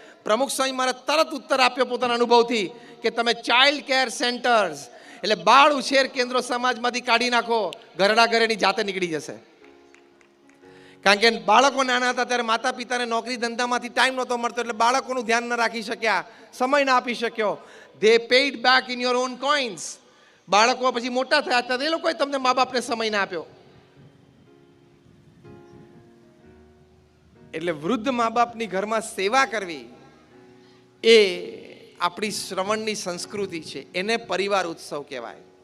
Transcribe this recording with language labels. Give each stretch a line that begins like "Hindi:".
Gujarati: પ્રમુખ સ્વામી મહારાજ તરત ઉત્તર આપ્યો પોતાના અનુભવથી કે તમે ચાઇલ્ડ કેર સેન્ટર્સ એટલે બાળ ઉછેર કેન્દ્રો સમાજમાંથી કાઢી નાખો, ઘરડા ઘર એની જાતે નીકળી જશે. કારણ કે બાળકો નાના હતા ત્યારે માતા પિતાને નોકરી ધંધામાંથી ટાઈમ નહોતો મળતો, એટલે બાળકોનું ધ્યાન ન રાખી શક્યા, સમય ના આપી શક્યો.
English: They paid back in your own coins.
Gujarati: બાળકો પછી મોટા થયા ત્યારે એ લોકોએ તમને મા બાપને સમય ના આપ્યો. એટલે વૃદ્ધ મા બાપની ઘરમાં સેવા કરવી એ આપણી શ્રવણની સંસ્કૃતિ છે, એને પરિવાર ઉત્સવ કહેવાય.